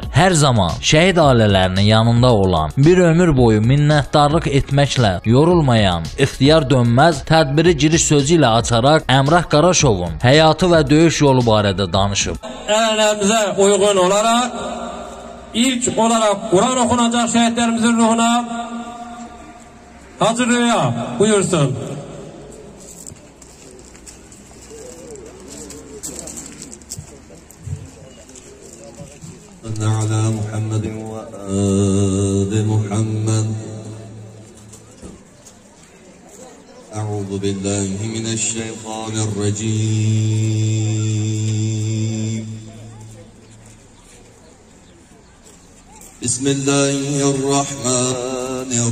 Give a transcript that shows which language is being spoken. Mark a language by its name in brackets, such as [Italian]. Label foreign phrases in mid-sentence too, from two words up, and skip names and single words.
[Azerbaijani] Hər zaman şəhid ailələrinin yanında olan, bir ömür boyu minnətdarlıq etməklə yorulmayan İxtiyar Dönməz tədbiri giriş sözü ilə açaraq Əmrah Qaraşovun həyatı və döyüş yolu barədə danışıb. Ənənəmizə uyğun olaraq ilk olaraq Quran oxunacaq şəhidlərimizin ruhuna Hacı Rüya buyursun. [Arabic] على محمد وآل محمد أعوذ بالله من الشيطان الرجيم بسم الله الرحمن